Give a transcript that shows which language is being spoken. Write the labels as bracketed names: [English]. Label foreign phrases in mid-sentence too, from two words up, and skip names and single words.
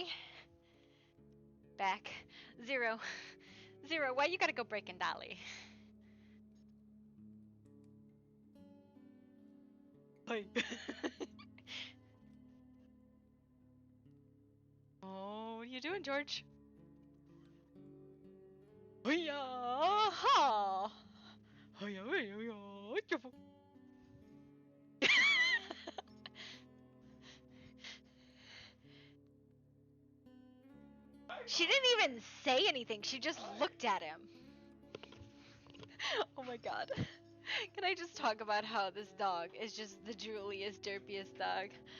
[English] Back. Zero. Zero, why you gotta go breaking Dolly? Hi. Oh, what are you doing, George? Hi-ya! Hi-ya, hi-ya, She didn't even say anything. She just looked at him. Oh my god. Can I just talk about how this dog is just the drooliest, derpiest dog?